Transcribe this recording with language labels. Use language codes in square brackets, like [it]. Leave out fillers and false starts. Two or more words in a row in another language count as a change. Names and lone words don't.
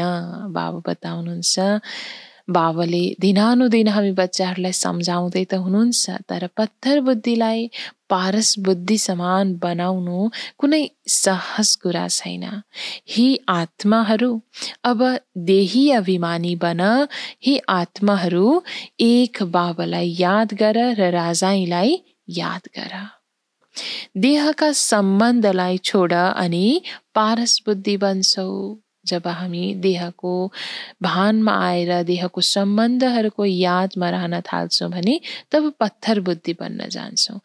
[ne] बाबा बताउनुहुन्छ बाबाले दिनानुदिन हामी बच्चाहरूलाई सम्झाउँदै त हुनुहुन्छ, तर पत्थर बुद्धिलाई पारस बुद्धि समान बनाउनु कुनै सहज कुरा छैन। ही आत्माहरू अब देही अभिमानी बन। ही आत्माहरू एक बाबालाई याद गर र राजाईलाई याद गर। देहका सम्बन्धलाई छोड अनि पारस बुद्धि बन्छौ। जब हामी देहको भानमा आएर देहको सम्बन्धहरूको यादमा रहन थाल्छौँ भने तब पत्थर बुद्धि बन्न जान्छौँ।